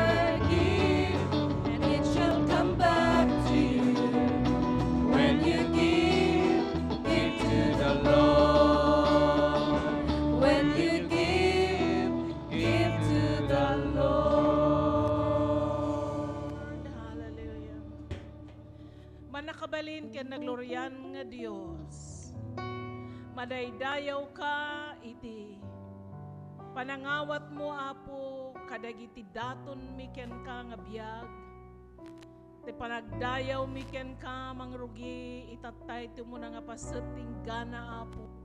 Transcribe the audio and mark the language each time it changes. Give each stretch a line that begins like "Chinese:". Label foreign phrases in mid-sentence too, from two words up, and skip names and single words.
English: Give, and it shall come back to you. When you give, give to the Lord. When you give to the Lord. Hallelujah.
Iloko: Manakabalin ken nagloryan nga Dios. Madaydayaw ka iti panangawat mo Apo kadagiti daton miken ka nga biag. Ti panagdayaw miken ka mangrugi itatay ti mo na nga pasetting gana Apo.